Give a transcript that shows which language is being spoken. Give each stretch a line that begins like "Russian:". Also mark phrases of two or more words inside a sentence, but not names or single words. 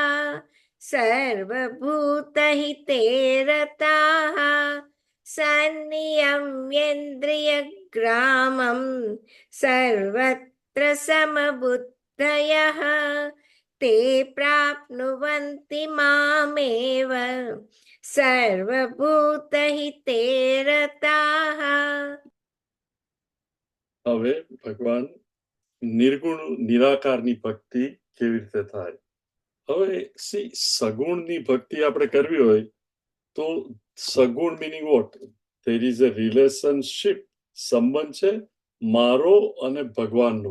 Sanskrit: सन्नियम्येन्द्रियग्रामं सर्वत्र समबुद्धयः ते प्राप्नुवन्ति मामेव सर्वभूतहिते रताः.
Gujarati: હવે ભગવાન નિર્ગુણ નિરાકારની ભક્તિ કેવી રીતે થાય? હવે સગુણની ભક્તિ આપણે કરવી હોય તો સગુણ
English: meaning what? there is a relationship,
Gujarati: સંબંધ છે મારો અને ભગવાનનો.